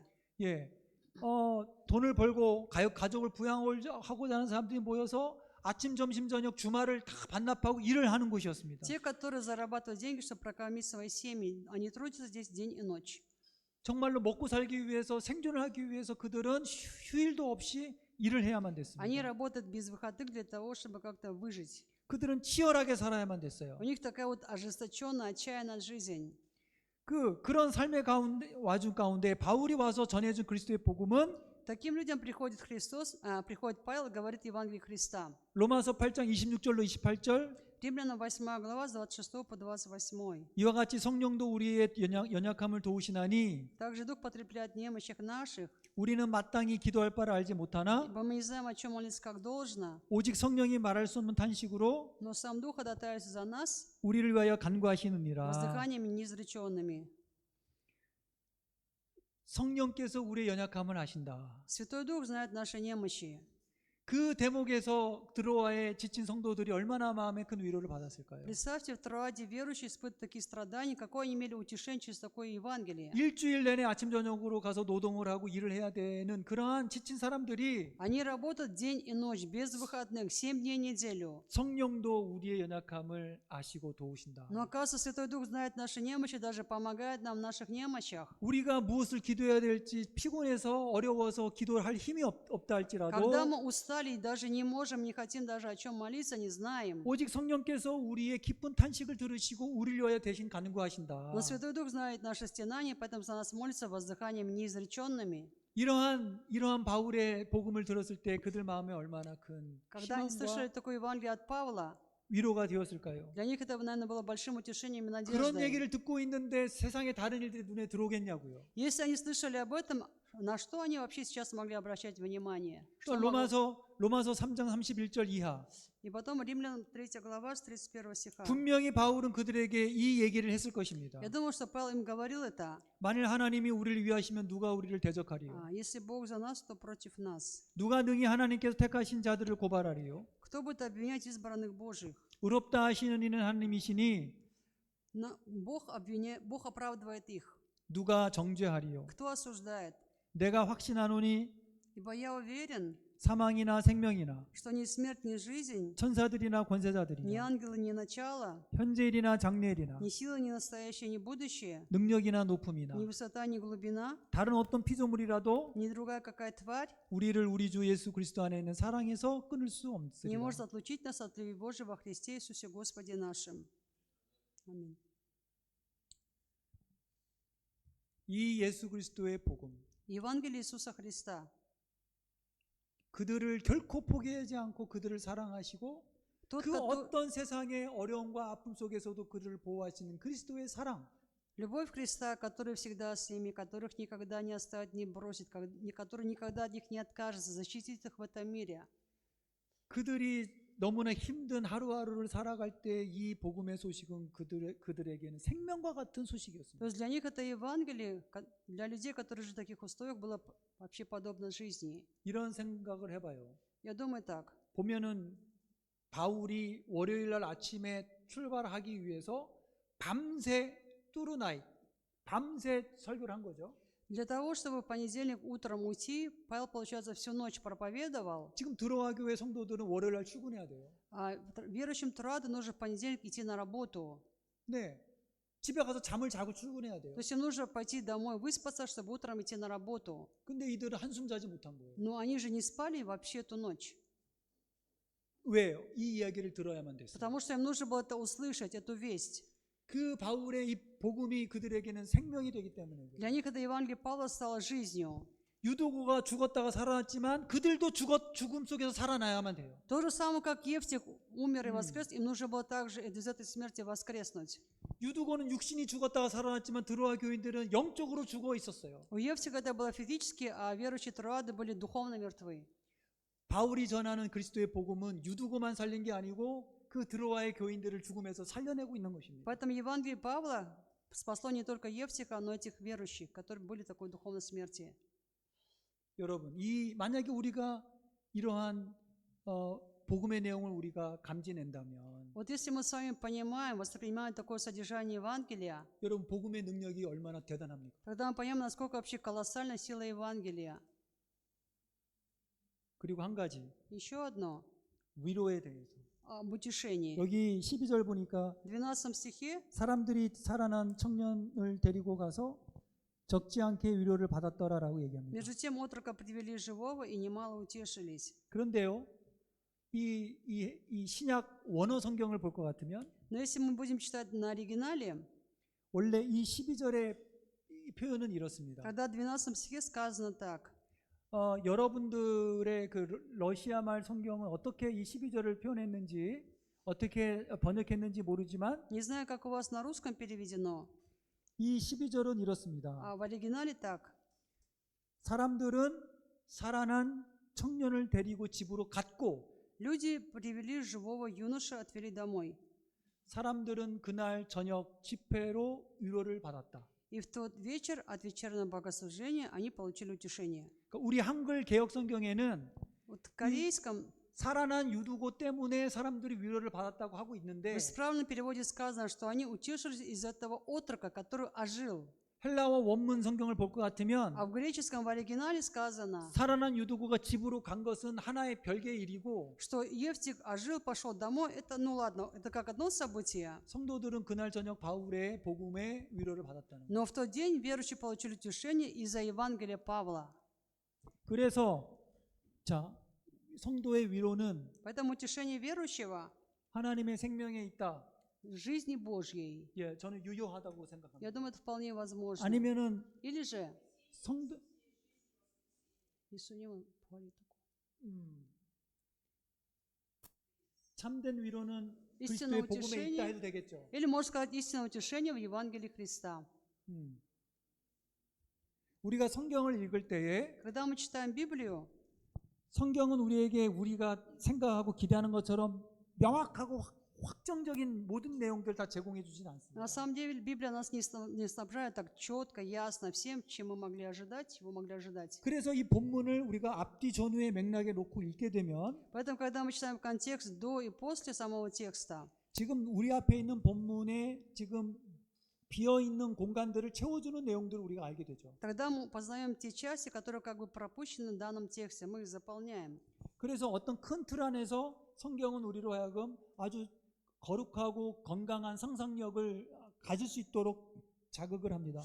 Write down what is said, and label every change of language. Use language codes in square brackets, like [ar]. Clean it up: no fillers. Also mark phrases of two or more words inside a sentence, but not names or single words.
[ko] 예, 돈을 벌고 가족을 부양하고자 하는 사람들이 모여서 아침, 점심, 저녁, 주말을 다 반납하고 일을 하는 곳이었습니다. [ru] Те, которые зарабатывают деньги, чтобы прокормить свои семьи, они трудятся здесь день и ночь. [ko] 정말로 먹고 살기 위해서, 생존을 하기 위해서 그들은 휴일도 없이 일을 해야만 [ru] Они [ko] 됐습니다. [ru] работают без выходных для того, чтобы как-то выжить. [ko] 그들은 치열하게 살아야만 됐어요. [ru] У них такая вот ожесточенная, отчаянная жизнь. [ko] 그런 삶의 가운데, 와중 가운데 바울이 와서 전해준 그리스도의 복음은 [ru] Таким людям приходит Христос, приходит Павел и говорит Евангелие Христа. [ko] 로마서 8장 26절로 28절 [ru] Римлянам 8 глава с 26 по 28. [ko] 이와 같이 성령도 우리의 연약함을 도우시나니 [ru] Также Дух потребляет в немощах наших, [ko] 우리는 마땅히 기도할 바를 알지 못하나 [ru] ибо мы не знаем, о чем молиться как должно, [ko] 오직 성령이 말할 수 없는 탄식으로 [ru] но сам Дух ходатайствует за нас [ko] 우리를 위하여 간구하시느니라. [ru] воздыханиями неизреченными. [ko] 성령께서 우리의 연약함을 아신다. [ru] Святой Дух знает наши немощи. [ko] 그 대목에서 드로아의 지친 성도들이 얼마나 마음에 큰 위로를 받았을까요? [ru] Представьте, в Троаде верующие испытывают такие страдания, какое они имели утешение через такое Евангелие. [ko] 일주일 내내 아침 저녁으로 가서 노동을 하고 일을 해야 되는 그러한 지친 사람들이 [ru] Они работают день и ночь, без выходных, 7 дней в неделю. [ko] 성령도 우리의 연약함을 아시고 도우신다. [ru] Но оказывается, Святой Дух знает наши немощи, даже помогает нам в наших немощах. [ko] 우리가 무엇을 기도해야 될지 피곤해서 어려워서 기도할 힘이 없다 할지라도 [ru] Когда мы устали и даже не можем, не хотим даже о чем молиться, не знаем. [ko] 오직 성령께서 우리의 기쁜 탄식을 들으시고 우리를 위하여 대신 간구하신다. [ru] Но Святой Дух знает наши стенания, поэтому за нас молится воздыханиями неизреченными. [ko] 이러한 바울의 복음을 들었을 때 그들 마음에 얼마나 큰 [ru] Когда они слышали [ko] 희망과 [ru] такое Евангелие от Павла, [ko] 위로가 되었을까요? [ru] для них это, наверное, было большим утешением и [ko] 그런 [ru] надеждой. [ko] 얘기를 듣고 있는데 세상의 다른 일들이 눈에 들어오겠냐고요. [ru] Если они слышали об этом, на что они вообще сейчас могли обращать внимание? [ko] 또 [ru] Что могло- [ko] 로마서 3장 31절 이하 [ru] И потом Римлянам 3 глава с 31 стиха. [ko] 분명히 바울은 그들에게 이 얘기를 했을 것입니다. [ru] Я думаю, что Павел им говорил это. [ko] 만일 하나님이 우리를 위하시면 누가 우리를 대적하리요? [ru] Если Бог за нас, то против нас. [ko] 누가 능히 하나님께서 택하신 자들을 고발하리요? [ru] Кто будет обвинять избранных Божьих? [ko] 의롭다 하시는 이는 하나님이시니 [ru] Но Бог оправдывает их. [ko] 누가 정죄하리요? [ru] Кто осуждает? [ko] 내가 확신하노니 [ru] Ибо я уверен, [ko] 사망이나 생명이나 [ru] что ни смерть, ни жизнь, [ko] 천사들이나 [ru] ни [ko] 권세자들이나 [ru] ангелы, ни начало, [ko] 현재일이나 장래일이나 [ru] ни сила, ни настоящее, ни будущее, [ko] 능력이나 높음이나 [ru] ни высота, ни глубина, [ko] 다른 어떤 피조물이라도 [ru] ни другая какая тварь [ko] 우리를 우리 주 예수 그리스도 안에 있는 사랑에서 끊을 수 [ru] не [ko] 없으리라. [ru] может отлучить нас от любви Божьей во Христе Иисусе Господе нашим. Аминь. [ko] 이 예수 그리스도의 복음, [ru] Евангелие Иисуса Христа. [ko] 그들을 결코 포기하지 않고 그들을 사랑하시고 [ru] Тот, [ko] 그 [ru] который- [ko] 어떤 세상의 어려움과 아픔 속에서도 그들을 보호하시는 그리스도의 사랑, [ru] Любовь Христа, который всегда с ними, которых никогда не оставит, не бросит, который никогда от них не откажется, защитит их в этом мире. [ko] 그들이 너무나 힘든 하루하루를 살아갈 때 이 복음의 소식은 그들에게는 생명과 같은 [ru] То [ko] 소식이었습니다. [ru] есть для них это Евангелие, для людей, которые живут в таких условиях, было вообще подобно жизни. [ko] 이런 생각을 해봐요. [ru] Я думаю так. [ko] 보면은 바울이 월요일 날 아침에 출발하기 위해서 밤새 뚜루나잇, 밤새 설교를 한 거죠. [ru] Для того, чтобы в понедельник утром уйти, Павел, получается, всю ночь проповедовал, [ko] 지금 들어와 교회 성도들은 월요일 날 출근해야 돼요. [ru] а верующим Троаду нужно в понедельник идти на работу. [ko] 네. 집에 가서 잠을 자고 출근해야 돼요. [ru] То есть им нужно пойти домой, выспаться, чтобы утром идти на работу. [ko] 근데 이들은 한숨 자지 못한 거예요. [ru] Но они же не спали вообще эту ночь, [ko] 왜요? 이 이야기를 들어야만 됐어요. [ru] потому что им нужно было это услышать, эту весть. [ko] 그 바울의 이 복음이 그들에게는 생명이 되기 때문에 그래요. [ru] Для них это Евангелие Павла стало жизнью. [ko] 유도구가 죽었다가 살아났지만 그들도 죽음 속에서 살아나야만 돼요. [ru] То же самое, как Евтих умер и воскрес, им нужно было также из этой смерти воскреснуть. [ko] 유두고는 육신이 죽었다가 살아났지만 드로아 교인들은 영적으로 죽어 있었어요. [ru] У Евтиха это было физически, а верующие Троады были духовно мертвы. [ko] 바울이 전하는 그리스도의 복음은 유두고만 살린 게 아니고 그 드로아의 교인들을 죽음에서 살려내고 있는 것입니다. [ru] Поэтому Евангелие Павла спасло не только Евтиха, но и этих верующих, которые были в такой духовной смерти. [ko] 여러분, 만약에 우리가 이러한 복음의 내용을 우리가 감지낸다면 [ru] Вот если мы с вами понимаем, воспринимаем такое содержание Евангелия, [ko] 여러분 복음의 능력이 얼마나 대단합니까? [ru] тогда мы поймем, насколько вообще колоссальна сила Евангелия. [ko] 그리고 한 가지, [ru] Еще одно. [ko] 위로에 대해서. [ru] об утешении. [ko] 여기 12절 보니까 [ru] В 12 стихе [ko] 사람들이 살아난 청년을 데리고 가서 적지 않게 위로를 받았더라라고 얘기합니다. [ru] между тем отрока привели живого и немало утешились. [ko] 그런데요, 이 신약 원어 성경을 볼 것 같으면 [ru] Но если мы будем читать на оригинале, [ko] 원래 이 12절의 표현은 이렇습니다. [ru] когда в 12 стихе сказано так: [ko] 여러분들의 그 러시아 말 성경은 어떻게 이 12절을 표현했는지 어떻게 번역했는지 모르지만 [ru] не знаю, как у вас на русском переведено, [ko] 이 12절은 이렇습니다. [ru] а в оригинале так: [ko] 사람들은 살아난 청년을 데리고 집으로 갔고 [ru] люди привели живого юношу, отвели домой. [ko] 사람들은 그날 저녁 집회로 위로를 받았다. [ru] И в тот вечер от вечернего богослужения они получили утешение. [ko] 그러니까 우리 한글 개역 성경에는 [ru] Вот в корейском, [ko] 살아난 유두고 때문에 사람들이 위로를 받았다고 하고 [ru] в [ko] 있는데 [ru] исправленном переводе сказано, что они утешились из этого отрока, который ожил. [ko] 헬라어 원문 성경을 볼 것 같으면 [ru] А в греческом в оригинале сказано, [ko] 살아난 유두고가 집으로 간 것은 하나의 별개의 일이고 [ru] что Евтих ожил, пошел домой. Это, ну ладно, это как одно событие. [ko] 성도들은 그날 저녁 바울의 복음에 위로를 받았다는 거예요. [ru] Но в тот день верующие получили утешение из-за Евангелия Павла. [ko] 그래서 자, 성도의 위로는 [ru] Поэтому утешение верующего [ko] 하나님의 생명에 있다. [ru] в жизни Божьей, [ko] 예, 저는 유효하다고 [ru] я [ko] 생각합니다. [ru] думаю, это вполне возможно. [ko] 아니면은 [ru] Или же, [ko] 성도 [ru] 예수님은 говорит такое. [ko] 참된 위로는 [ru] истинное [ko] 그리스도의 복음에 있다 해도 [ru] утешение, [ko] 되겠죠. [ru] или можно сказать истинное утешение в Евангелии Христа. [ko] 우리가 성경을 읽을 때에 [ru] Когда мы читаем Библию, [ko] 성경은 우리에게 우리가 생각하고 기대하는 것처럼 명확하고 확정적인 모든 내용들 다 제공해 주진 않습니다. [ru] на самом деле Библия нас не снабжает так четко, ясно всем, чем мы могли ожидать, чего могли ожидать. [ko] 그래서 이 본문을 우리가 앞뒤 전후의 맥락에 놓고 읽게 되면 [ru] Поэтому, когда мы читаем контекст до и после самого текста, [ko] 지금 우리 앞에 있는 본문에 지금 비어 있는 공간들을 채워주는 내용들을 우리가 알게 되죠. [ru] тогда мы познаем те части, которые как бы пропущены в данном тексте, мы их заполняем. [ko] 그래서 어떤 큰 틀 안에서 성경은 우리로 하여금 아주 거룩하고 건강한 상상력을 가질 수 있도록 자극을 합니다.